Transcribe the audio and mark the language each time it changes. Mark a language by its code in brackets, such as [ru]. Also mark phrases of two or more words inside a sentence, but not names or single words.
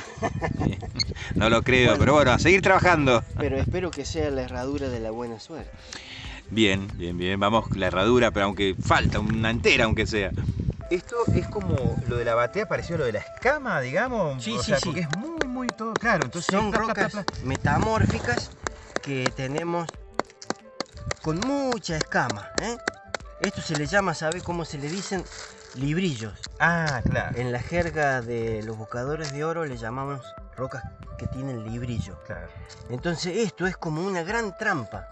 [es] No lo creo, pero bueno, a seguir trabajando. Pero espero que sea la herradura de la buena suerte. Bien, bien, bien. Vamos la herradura, pero aunque falta una entera, aunque sea. Esto es como lo de la batea, parecido a lo de la escama, digamos. Sí, o sí, sea, sí. porque es muy, muy todo claro. Entonces, Son pla, pla, rocas pla, pla. metamórficas que tenemos con mucha escama, ¿eh? Esto se le llama, ¿sabe cómo se le dicen? Librillos. Ah, claro. En la jerga de los buscadores de oro le llamamos rocas que tienen librillo. Claro. Entonces esto es como una gran trampa.